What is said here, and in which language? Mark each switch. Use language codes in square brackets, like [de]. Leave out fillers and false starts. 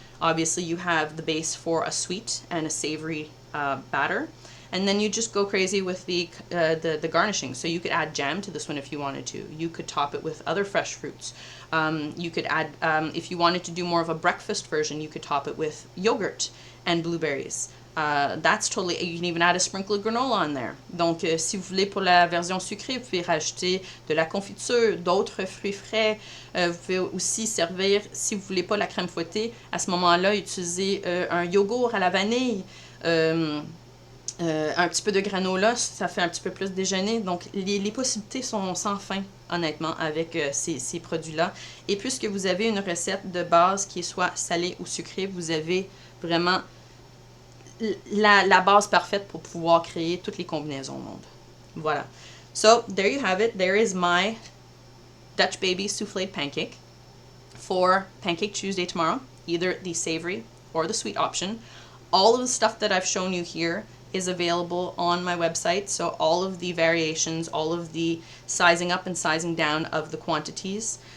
[en] Obviously you have the base for a sweet and a savory batter, and then you just go crazy with the garnishing. So you could add jam to this one if you wanted to. You could top it with other fresh fruits. You could add, if you wanted to do more of a breakfast version, you could top it with yogurt and blueberries. That's totally, you can even add a sprinkle of granola on there. [fr] Donc, si vous voulez pour la version sucrée, vous pouvez rajouter de la confiture, d'autres fruits frais. Vous pouvez aussi servir, si vous voulez pas la crème fouettée, à ce moment-là, utiliser un yogourt à la vanille, un petit peu de granola, ça fait un petit peu plus déjeuner. Donc, les possibilités sont sans fin, honnêtement, avec ces produits-là. Et puisque vous avez une recette de base qui est soit salée ou sucrée, vous avez vraiment la base parfaite pour pouvoir créer toutes les combinaisons au monde. [en] Voilà. So, there you have it. There is my Dutch Baby Soufflée Pancake for Pancake Tuesday tomorrow, either the savory or the sweet option. All of the stuff that I've shown you here is available on my website, so all of the variations, all of the sizing up and sizing down of the quantities.